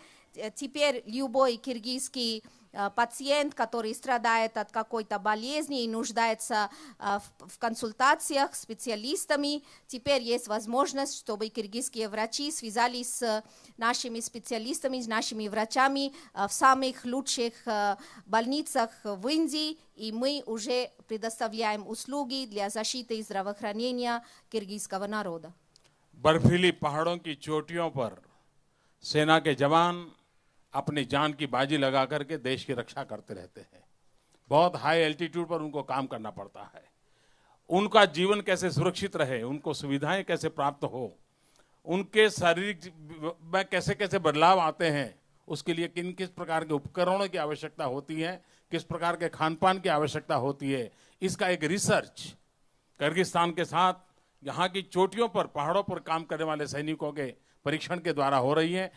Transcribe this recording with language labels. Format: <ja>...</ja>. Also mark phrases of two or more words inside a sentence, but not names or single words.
<ru>Теперь любой киргизский пациент, который страдает от какой-то болезни и нуждается в консультациях с специалистами, теперь есть возможность, чтобы киргизские врачи связались с нашими специалистами, с нашими врачами в самых лучших больницах в Индии, и мы уже предоставляем услуги для защиты и здравоохранения киргизского народа.</ru> <hi>बर्फीली पहाड़ों की चोटियों पर सेना के जवान अपनी जान की बाजी लगा करके देश की रक्षा करते रहते हैं। बहुत</hi> <en>high altitude</en> <hi>पर उनको काम करना पड़ता है। उनका जीवन कैसे सुरक्षित रहे, उनको सुविधाएं कैसे प्राप्त हो, उनके शारीरिक में कैसे कैसे बदलाव आते हैं, उसके लिए किन किस प्रकार के उपकरणों की आवश्यकता होती है, किस प्रकार के खान पान की आवश्यकता होती है, इसका एक रिसर्च किर्गिस्तान के साथ यहाँ की चोटियों पर, पहाड़ों पर काम करने वाले सैनिकों के परीक्षण के द्वारा हो रही है।</hi>